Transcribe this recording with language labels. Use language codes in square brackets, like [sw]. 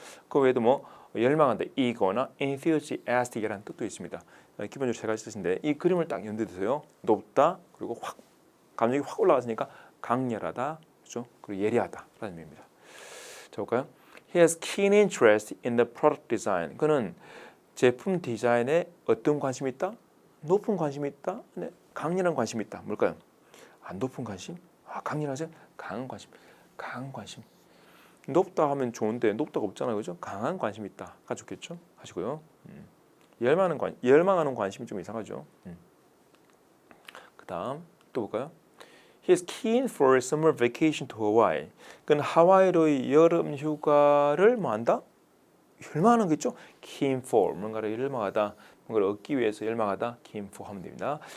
[ko] 그 외에도 뭐 열망한다, eager나 enthusiastic이라는 뜻도 있습니다. 기본적으로 세 가지 뜻인데 이 그림을 딱 연대해 두세요. 높다, 그리고 확 감정이 확 올라갔으니까 강렬하다, 그죠? 그리고 예리하다라는 의미입니다. 자, 볼까요? [en] He has keen interest in the product design. [ko] 그는 제품 디자인에 어떤 관심이 있다? 높은 관심이 있다? 네, 강렬한 관심이 있다. 뭘까요? 높은 관심? 강렬하죠? 강한 관심. 강한 관심. 높다 하면 좋은데 높다가 없잖아요, 그죠? 강한 관심이 있다가 좋겠죠? 하시고요. 열망하는 관심이 좀 이상하죠. 그다음 또 볼까요? [en] He is keen for summer vacation to Hawaii. [ko] 그는 하와이로의 여름 휴가를 뭐 한다? 열망하는 거 있죠? keen for 뭔가를 열망하다, 뭔가를 얻기 위해서 열망하다, keen for 하면 됩니다.